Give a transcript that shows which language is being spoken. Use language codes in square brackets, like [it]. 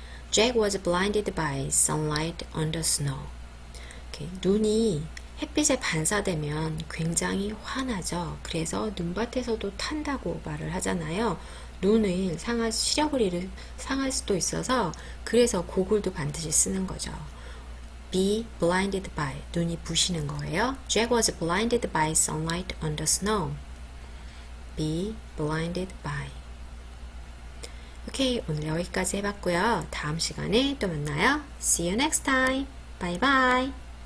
[en] Jack was blinded by sunlight on the snow. [ko] 눈이 햇빛에 반사되면 굉장히 환하죠. 그래서 눈밭에서도 탄다고 말을 하잖아요. 눈을 시력을 상할 수도 있어서 그래서 고글도 반드시 쓰는 거죠. [en] be blinded by, [ko] 눈이 부시는 거예요. [en] Jack was blinded by sunlight on the snow. be blinded by. [ko] 오케이, 오늘 여기까지 해봤고요. 다음 시간에 또 만나요. [en] See you next time. Bye bye.